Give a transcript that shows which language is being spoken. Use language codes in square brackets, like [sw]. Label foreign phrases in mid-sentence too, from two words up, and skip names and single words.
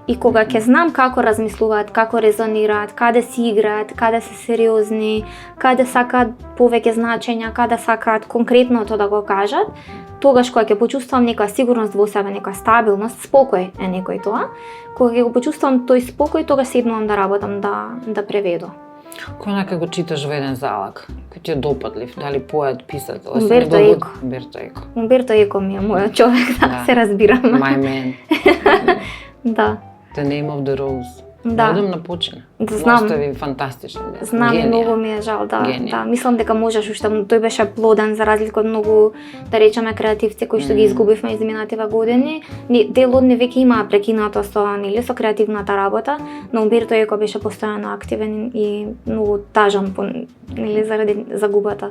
[mk] И кога ќе знам како размислуваат, како резонираат, каде си играат, каде се сериозни, каде сакаат повеќе значења, каде сакаат конкретното да го кажат, тогаш кога ќе почувствувам некоја сигурност во себе, некоја стабилност, спокој е некој тоа, кога ќе го почувствувам тој спокој, тогаш седнувам да работам, да преведам. Кој онака го читаш во еден залак? Кој ти е допадлив? Дали поет, писател? Умберто Еко. Умберто Еко ми е мојот човек, да, се разбираме. [en] My man. [mk] Да. The Name of the Rose. Да. Одам на почина. Знам. Остави фантастични. Знам, генија. многу ми е жал, да. Генија. Да, мислам дека можеш уште, тој беше плоден за разлика од многу, да речеме, креативци кои што ги изгубивме изминативе години. Дел од нив веќе имаа прекинато со креативната работа, но Умберто Еко беше постојано активен и многу тажан заради загубата.